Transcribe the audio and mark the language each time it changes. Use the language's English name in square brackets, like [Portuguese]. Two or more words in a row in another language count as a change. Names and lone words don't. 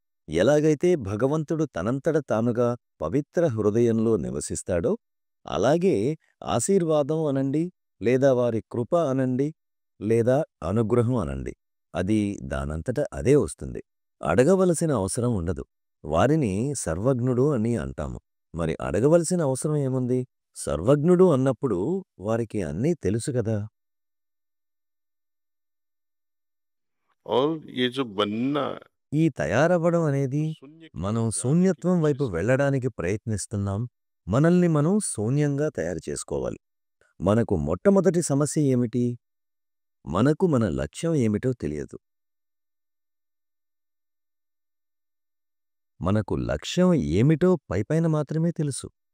[Telugu] ఎలాగైతే భగవంతుడు తనంతట తానుగా పవిత్ర హృదయంలో నివసిస్తాడో, అలాగే ఆశీర్వాదం అనండి, లేదా వారి కృప అనండి, లేదా అనుగ్రహం అనండి. అది దానంతట అదే వస్తుంది. అడగవలసిన అవసరం ఉండదు. వారిని సర్వజ్ఞుడు అని అంటాము. మరి అడగవలసిన అవసరం ఏముంది? సర్వజ్ఞుడు అన్నప్పుడు వారికి అన్నీ తెలుసు కదా! [Hindi] और ये जो बनना [Telugu] ఈ తయారవ్వడం అనేది [Hindi] शून्य की [Telugu] మనం [Hindi] ओर जाने की [Telugu] శూన్యత్వం వైపు [Hindi] कोशिश कर रहे [Telugu] వెళ్ళడానికి ప్రయత్నిస్తున్నాం. మనల్ని మనం శూన్యంగా తయారు చేసుకోవాలి. మనకు మొట్టమొదటి సమస్య ఏమిటి? మనకు మన లక్ష్యం ఏమిటో తెలియదు. మనకు లక్ష్యం ఏమిటో పైపైన మాత్రమే తెలుసు.